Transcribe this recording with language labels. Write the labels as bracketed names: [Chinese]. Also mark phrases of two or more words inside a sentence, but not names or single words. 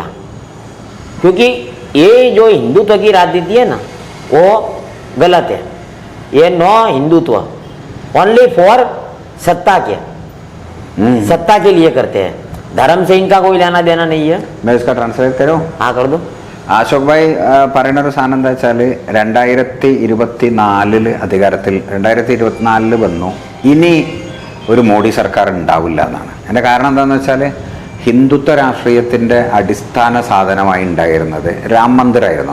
[Hindi] क्योंकि ये जो हिंदुत्व की राजनीति है ना, वो गलत है. ये [English] no Hindutva only for [Hindi] सत्ता के, सत्ता के लिए करते हैं. धर्म से इनका कोई लेना देना नहीं है. मैं इसका ट्रांसलेट करूँ? हाँ कर दो. [Malayalam] അശോക് ഭായ് പറയുന്ന ഒരു സാധനം എന്താ വെച്ചാൽ 2024 അധികാരത്തിൽ 2024 വന്നു, ഇനി ഒരു മോഡി സർക്കാർ ഉണ്ടാവില്ല എന്നാണ്. അതിൻ്റെ കാരണം എന്താണെന്ന് വെച്ചാൽ ഹിന്ദുത്വ രാഷ്ട്രീയത്തിൻ്റെ അടിസ്ഥാന സാധനമായി ഉണ്ടായിരുന്നത് രാം മന്ദിറായിരുന്നു.